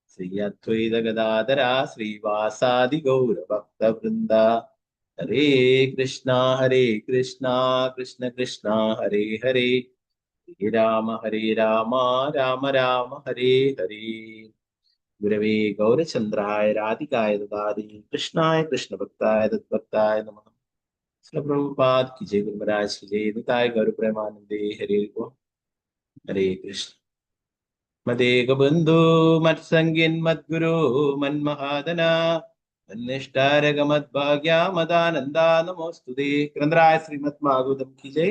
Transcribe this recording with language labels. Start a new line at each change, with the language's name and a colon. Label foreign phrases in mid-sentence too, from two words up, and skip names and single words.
Sanskrit: श्री अद्वैत गदाधरा श्रीवासादि गौर भक्त वृंद। हरे कृष्णा कृष्ण कृष्णा हरे हरे, हरे राम राम राम हरे हरे। गुरवे गौरचंद्राय राधिकाय ददाति कृष्णाय कृष्ण भक्ताय तद्भक्ताय नमः।
Hindi: श्री प्रभुपाद की जय, गुरु महाराज की जय,
Bangla: নিতায় গৌর প্রেমানন্দে হরে কো।
Sanskrit: हरे कृष्ण। मदेक बंधु मत संगिन मत गुरु मन महादना मन्निष्ठारग मत भाग्या मदानंदा नमोस्तुते।
Hindi: ग्रन्थराय श्रीमद् भागवतम् की जय।